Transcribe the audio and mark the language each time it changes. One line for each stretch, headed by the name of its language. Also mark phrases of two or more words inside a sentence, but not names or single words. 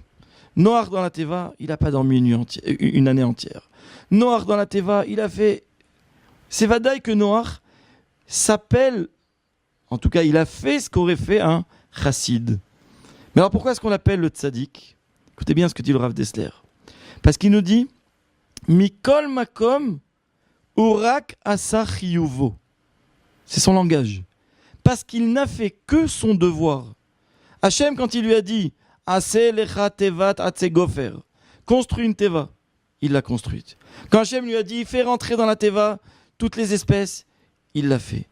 French: Noach dans la Teva, il n'a pas dormi une année entière. Noach dans la Teva, il a fait... C'est vadaï que Noach s'appelle... En tout cas, il a fait ce qu'aurait fait un chassid. Mais alors pourquoi est-ce qu'on l'appelle le tzaddik? Écoutez bien ce que dit le Rav Dessler. Parce qu'il nous dit
Hebrew: מכל מקום ורק עשה חיובו.
French: C'est son langage. Parce qu'il n'a fait que son devoir. Hachem, quand il lui a dit
Hebrew: עשה לך תבת עצי גפר.
French: Construis une teva. Il l'a construite. Quand Hachem lui a dit, fais rentrer dans la teva toutes les espèces, il l'a fait.